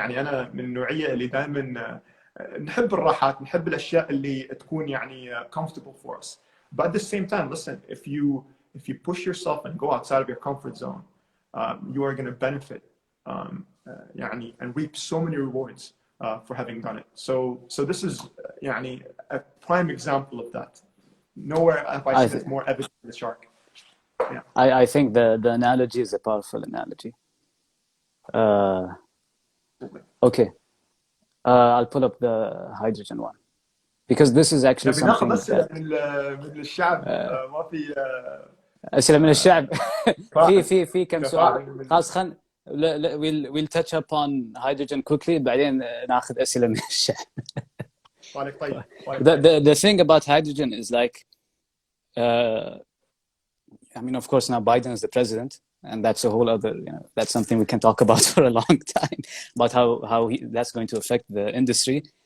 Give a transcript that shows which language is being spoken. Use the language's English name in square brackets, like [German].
[Arabic] أنا من النوعية اللي دائما نحب الراحات، نحب الأشياء اللي تكون [English] comfortable for us. But at the same time, listen, if you push yourself and go outside of your comfort zone, you are going to benefit and reap so many rewards for having done it. So this is a prime example of that. Nowhere have I seen it more evident in the shark. Yeah. I think the analogy is a powerful analogy. Okay. I'll pull up the hydrogen one, because this is actually something that [Arabic] من الشعب ما في أسئلة من الشعب. في كم سؤال. خلاص [English] we'll touch upon hydrogen quickly [Arabic] بعدين ناخذ أسئلة من الشعب. طيب. [English] The thing about hydrogen is like, I mean, of course, now Biden is the president, and that's a whole other, that's something we can talk about for a long time, about how that's going to affect the industry.